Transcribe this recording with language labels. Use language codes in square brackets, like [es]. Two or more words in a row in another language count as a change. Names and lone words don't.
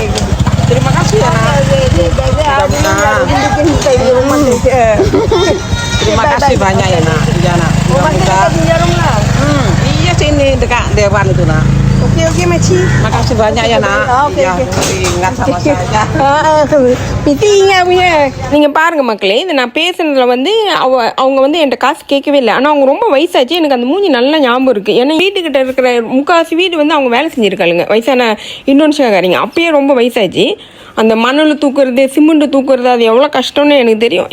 [id] Terima kasih ya nak. Terima kasih banyak ya nak. Iya nak. Iya sini dekat Dewan itu nak. Okey, Maci. Makasih banyak ya nak. Okey, Ya, ingat sama saya. [ta] மித்தி நீங்கள் பாருங்க மக்களே, இது நான் பேசுனதுல வந்து அவங்க வந்து என்கிட்ட காசு கேட்கவே இல்லை. ஆனால் அவங்க ரொம்ப வயசாச்சு. எனக்கு அந்த மூஞ்சி நல்லா ஞாபகம் இருக்குது. ஏன்னா வீட்டுக்கிட்ட இருக்கிற முக்கால்வாசி வீடு வந்து அவங்க வேலை செஞ்சுருக்காளுங்க, வயசான இந்தோனேஷியாக்காரிங்க. அப்பயே ரொம்ப வயசாச்சு. அந்த மணல் தூக்குறது, சிமெண்ட் தூக்குறது, அது எவ்வளோ கஷ்டம்னு எனக்கு தெரியும்.